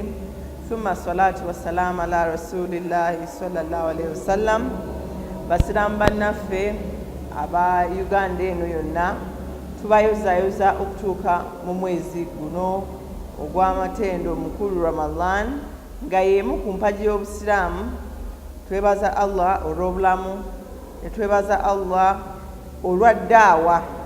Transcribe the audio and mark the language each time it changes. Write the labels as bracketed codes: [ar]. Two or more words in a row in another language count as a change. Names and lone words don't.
[ar] ثم الصلاة والسلام على رسول الله صلى الله عليه وسلم [lg] basiramu bannaffe aba Uganda eno yonna tubayozayoza okutuuka mu mwezi guno ogw'amatendo omukulu Ramadan nga y'emu ku mpagi y'obusiraamu. Twebaza Allah olw'obulamu ne twebaza Allah olwa ddaawa.